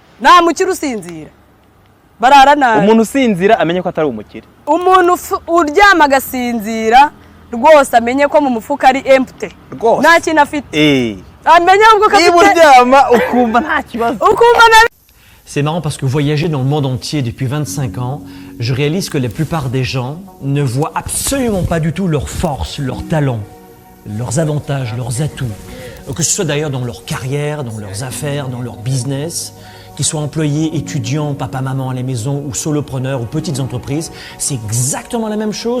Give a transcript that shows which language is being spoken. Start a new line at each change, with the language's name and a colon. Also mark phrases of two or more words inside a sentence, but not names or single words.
Kinyarwanda: nta mukire usinzira barara nabi umuntu usinzira amenye ko atari umukire umuntu uryama agasinzira rwose amenye ko mu mufuka ari empty nta kintu afite amenye ubwo ko uryama ukumva nta kibazo
French: C'est marrant parce que voyager dans le monde entier depuis 25 ans, je réalise que la plupart des gens ne voient absolument pas du tout leurs forces, leurs talents, leurs avantages, leurs atouts. Que ce soit d'ailleurs dans leur carrière, dans leurs affaires, dans leur business, qu'ils soient employés, étudiants, papa-maman à la maison ou solopreneurs ou petites entreprises, c'est exactement la même chose.